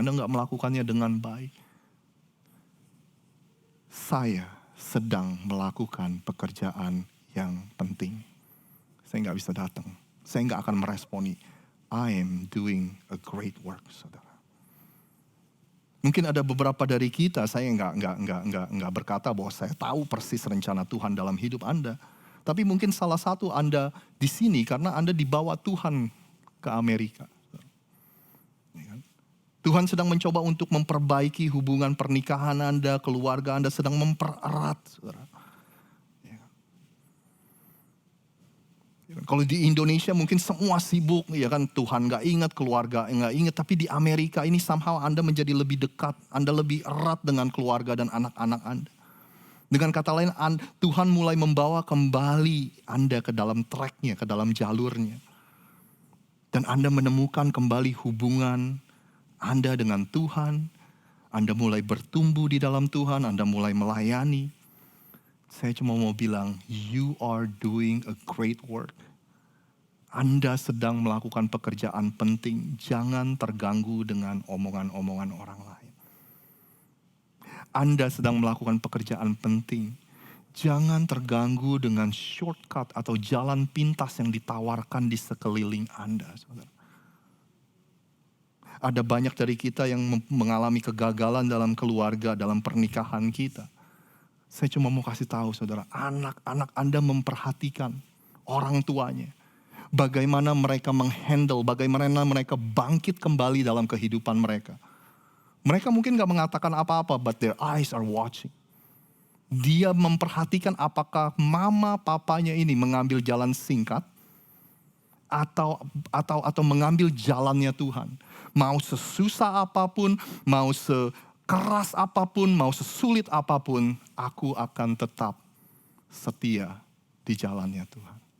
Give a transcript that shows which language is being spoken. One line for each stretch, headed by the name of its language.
Indonesian: Anda enggak melakukannya dengan baik. Saya sedang melakukan pekerjaan yang penting. Saya nggak bisa datang. Saya nggak akan meresponi.
English: I am doing a great work,
Indonesian: saudara. Mungkin ada beberapa dari kita, saya nggak berkata bahwa saya tahu persis rencana Tuhan dalam hidup Anda. Tapi mungkin salah satu Anda di sini karena Anda dibawa Tuhan ke Amerika. Tuhan sedang mencoba untuk memperbaiki hubungan pernikahan Anda, keluarga Anda sedang mempererat, saudara. Kalau di Indonesia mungkin semua sibuk, ya kan, Tuhan gak ingat, keluarga gak ingat. Tapi di Amerika ini somehow Anda menjadi lebih dekat, Anda lebih erat dengan keluarga dan anak-anak Anda. Dengan kata lain, Tuhan mulai membawa kembali Anda ke dalam tracknya, ke dalam jalurnya. Dan Anda menemukan kembali hubungan Anda dengan Tuhan. Anda mulai bertumbuh di dalam Tuhan, Anda mulai melayani. Saya cuma mau bilang,
English: you are doing a great work.
Indonesian: Anda sedang melakukan pekerjaan penting. Jangan terganggu dengan omongan-omongan orang lain. Anda sedang melakukan pekerjaan penting. Jangan terganggu dengan shortcut atau jalan pintas yang ditawarkan di sekeliling Anda, saudara. Ada banyak dari kita yang mengalami kegagalan dalam keluarga, dalam pernikahan kita. Saya cuma mau kasih tahu, saudara, anak-anak Anda memperhatikan orang tuanya. Bagaimana mereka menghandle, bagaimana mereka bangkit kembali dalam kehidupan mereka. Mereka mungkin gak mengatakan apa-apa,
English: but their eyes are watching.
Indonesian: Dia memperhatikan apakah mama papanya ini mengambil jalan singkat atau mengambil jalannya Tuhan. Mau sesusah apapun, mau sekeras apapun, mau sesulit apapun, aku akan tetap setia di jalannya Tuhan.